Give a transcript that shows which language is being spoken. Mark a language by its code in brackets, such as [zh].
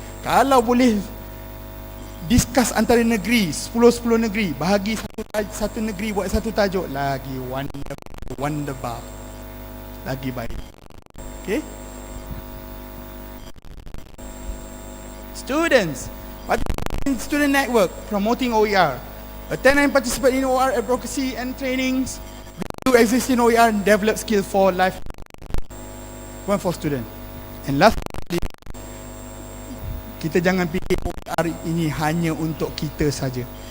[ms] Kalau boleh discuss antara negeri, 10 negeri, bahagi satu negeri buat satu tajuk, lagi wonderful, lagi baik. Okay? [en] Students, participate in student network promoting OER. Attend and participate in OER advocacy and trainings. Do existing OER and develop skill for life. One for student. [ms] And last, kita jangan fikir OER ini hanya untuk kita saja.